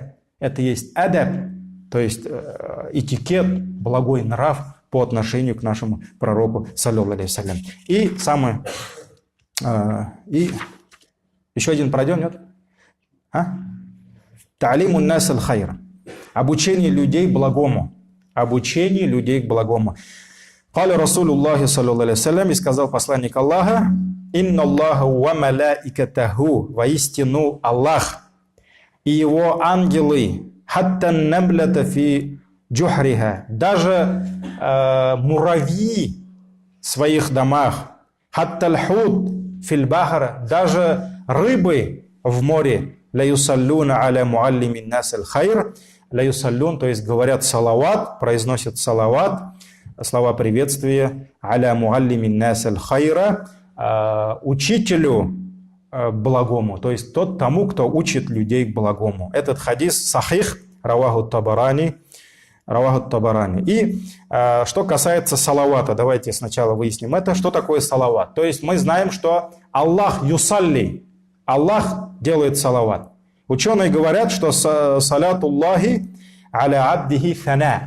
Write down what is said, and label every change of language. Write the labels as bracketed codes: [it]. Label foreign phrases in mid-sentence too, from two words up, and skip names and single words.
[ru] Это есть адаб, то есть этикет, благой нрав по отношению к нашему пророку, [ar] صلى الله عليه وسلم. [ru] И еще один пройдем, нет? [ar] تعليم الناس الخير. [ru] Обучение людей благому. Обучение людей к благому. [ar] قال رسول الله، صلى الله عليه وسلم, [ru] и сказал посланник Аллаха: [ar] «إن الله وملائكته», [ru] воистину Аллах и его ангелы, [ar] حتى النملة في جحرها, [ru] даже муравьи в своих домах, [ar] хатта الحوت في البحر, [ru] даже рыбы в море, [ar] ليصلون على معلمي الناس الخير، ليصلون, [ru] то есть говорят салават, произносят салават, слова приветствия, [ar] على معلمي الناس الخير, [ru] учителю благому, то есть тому, кто учит людей к благому. Этот хадис сахих, [ar] رواه الطبراني. [ru] И что касается салавата, давайте сначала выясним это. Что такое салават? То есть мы знаем, что [ar] الله يصلي, [ru] Аллах делает салават. Ученые говорят, что [ar] صلاة الله على عبده ثناء.